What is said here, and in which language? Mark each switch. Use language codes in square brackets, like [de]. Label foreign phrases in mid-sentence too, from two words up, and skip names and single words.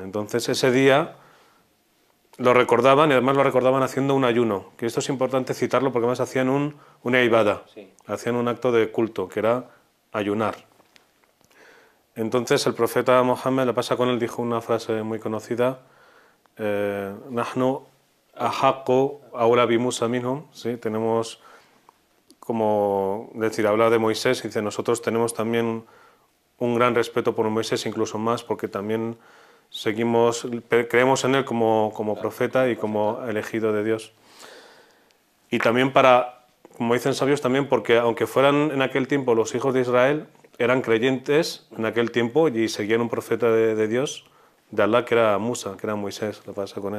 [es] Entonces ese día lo recordaban, y además lo recordaban haciendo un ayuno, que esto es importante citarlo porque además hacían una ibada, hacían un acto de culto, que era ayunar. Entonces el profeta Mohammed, la pasa con él, dijo una frase muy conocida, [ar] نحن أحق أولى بموسى منهم, [es] ¿sí? Tenemos, como decir, habla de Moisés, y dice, nosotros tenemos también un gran respeto por Moisés, incluso más, porque también creemos en él como profeta y como elegido de Dios. Y también como dicen sabios, también porque aunque fueran en aquel tiempo los hijos de Israel, eran creyentes en aquel tiempo y seguían un profeta de Dios, de Allah, que era Musa, que era Moisés, la pasa con él.